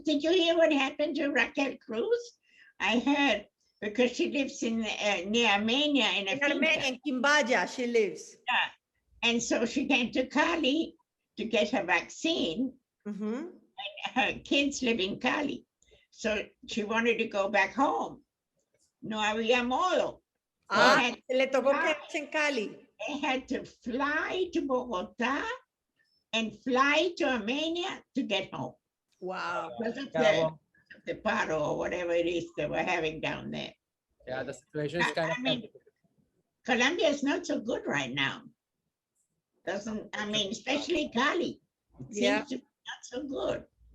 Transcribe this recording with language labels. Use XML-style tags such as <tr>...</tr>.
<en>Did you hear what happened to Raquel Cruz? I heard, because she lives in near Armenia in Quimbaya, she lives. Yeah, and so she came to Cali to get her vaccine. Mm-hmm. And her kids live in Cali, so she wanted to go back home.</en> <es>No había modo. Le tocó quedarse en Cali.</es> <en>They had to fly to Bogota and fly to Armenia to get home. Wow. Because of the paro or whatever it is they were having down there. Yeah, the situation is kind of Colombia is not so good right now. Especially Cali. It seems to be not so good.</en>